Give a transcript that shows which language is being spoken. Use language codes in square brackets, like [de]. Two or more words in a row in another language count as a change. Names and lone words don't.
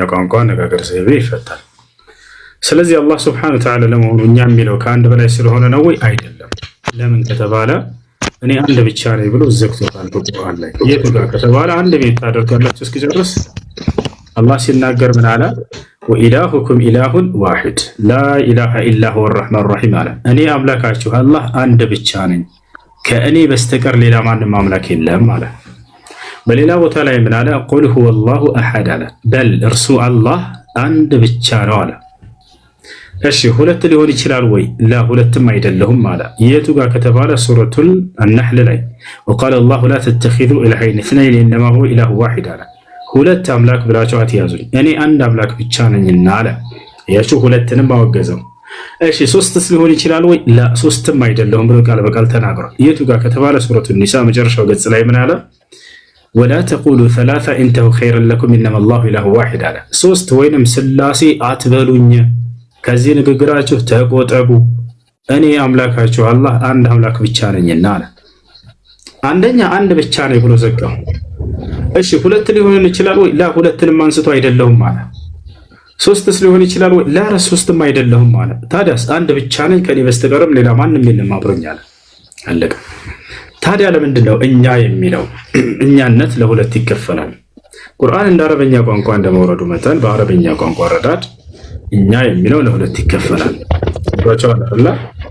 [am] ቋንቋ አነጋገር ዘይቤ ይፈታል ስለዚህ አላህ [ar] سبحانه وتعالى [am] ለመሆኑ እኛ የሚለው ከአንድ በላይ ስለሆነ ነው ወይ አይደለም ለምን ከተባለ እኔ አንድ ብቻ ነኝ ብሎ ዘግቶታል በቁርአን ላይ የቱ ጋር ከተባለ አንድ ቤት ታደርጋላችሁ እስኪጨርስ አላህ ሲናገር ምን አለ [ar] وإلهكم إله واحد لا إله إلا هو الرحمن الرحيم [am] አለ እኔ አምላካችሁ አላህ አንድ ብቻ ነኝ ከእኔ በስተቀር ሌላ ማንም አምላክ የለም አለ በሌላ ቦታ ላይ ምን አለ [ar] قل هو الله أحد [am] አለ በል እርሱ አላህ አንድ ብቻ ነው አለ እሺ ሁለት ሊሆን ይችላል ወይ ላ ሁለትም አይደለም አለ የቱ ጋር ከተባለ ሱረቱል النحل ላይ [ar] وقال الله لا تتخذوا الهين اثنين انما هو اله واحد [am] አለ ሁለት አምላክ ብላችሁ አትያዙኝ እኔ አንድ አምላክ ብቻ ነኝና አለ ያቺ ሁለትንም አወገዘው እሺ ሶስትስ ሊሆን ይችላል ወይ ላ ሶስትም አይደለም ብሎ ቃል በቃል ተናግሯል የቱ ጋር ከተባለ ሱረቱል ኒሳ መጨረሻው ገጽ ላይ ምን አለ [ar] ولا تقولوا ثلاثه انتهوا خيرا لكم انما الله اله واحد [am] አለ ሶስት ወይንም ስላሴ አትበሉኝ ከዚህ ንግግራችሁ ተቆጠቡ እኔ አምላካችሁ አላህ አንድ አምላክ ብቻ ነኝና አለ አንደኛ አንድ ብቻ ነኝ ብሎ ዘጋው እሺ ሁለት ሊሆን ይችላል ወይ ላ ሁለትንም አንስቶ አይደለም አለ ሶስትስ ሊሆን ይችላል ወይ ላ ሶስትም አይደለም አለ ታዲያስ አንድ ብቻ ነኝ ከኔ በስተቀርም ሌላ ማንንም የለም አብሮኛል አለቀ ታዲያ ለምንድን ነው እኛ የሚለው እኛነት ለሁለት ይከፈላል ቁርአን እንደ አረበኛ ቋንቋ እንደመውረዱ መጠን በአረበኛ ቋንቋ ረዳድ እኛ የሚለው ለሁለት ይከፈላል ወጣው አይደል